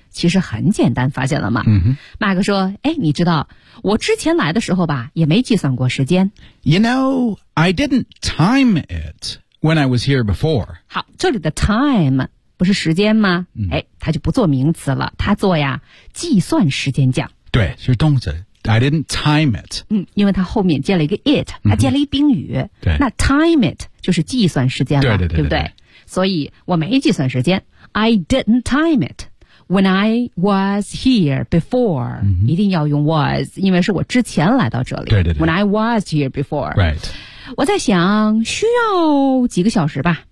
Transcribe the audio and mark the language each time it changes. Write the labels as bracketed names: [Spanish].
[Chinese] 其实很简单发现了吗、马克说哎，你知道我之前来的时候吧也没计算过时间 [English] You know, I didn't time it when I was here before [Chinese] 好这里的 time 不是时间吗、哎，它就不做名词了它做呀计算时间讲对是动词 [English] I didn't time it. [Chinese] 因为它后面接了一个 it, 它接了一宾语。对。那 [English] time it [Chinese] 就是计算时间了。对对 对, 对, 对, 对。对不对？所以我没计算时间。 [English] I didn't time it when I was here before.、 Mm-hmm. [Chinese] 一定要用 was, 因为是我之前来到这里。对对对。 [English] When I was here before. Right. [Chinese] 我在想需要几个小时吧。